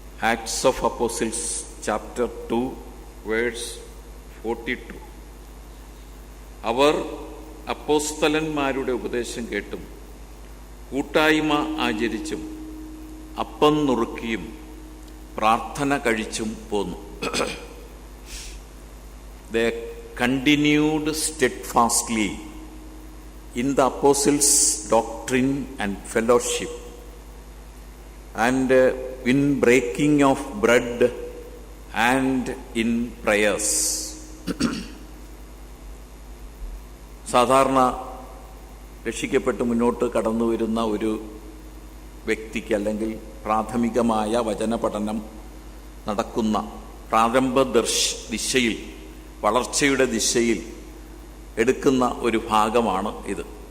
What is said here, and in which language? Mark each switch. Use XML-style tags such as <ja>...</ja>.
<en>Acts of apostles chapter 2 verse 42.</en> <ml>അവർ അപ്പോസ്തലന്മാരുടെ ഉപദേശം കേട്ടും കൂട്ടായ്മ ആചരിച്ചും അപ്പം നുറുക്കിയും പ്രാർത്ഥന കഴിച്ചും പോന്നു.</ml> <en>They continued steadfastly in the apostles' doctrine and fellowship, and in breaking of bread and in prayers.</en> <ml>സാധാരണ രക്ഷിക്കപ്പെട്ട് മുന്നോട്ട് കടന്നു വരുന്ന ഒരു വ്യക്തിക്ക് അല്ലെങ്കിൽ പ്രാഥമികമായ വചന പഠനം നടക്കുന്ന പ്രാരംഭ ദിശയിൽ, വളർച്ചയുടെ ദിശയിൽ എടുക്കുന്ന ഒരു ഭാഗമാണ് ഇത്.</ml>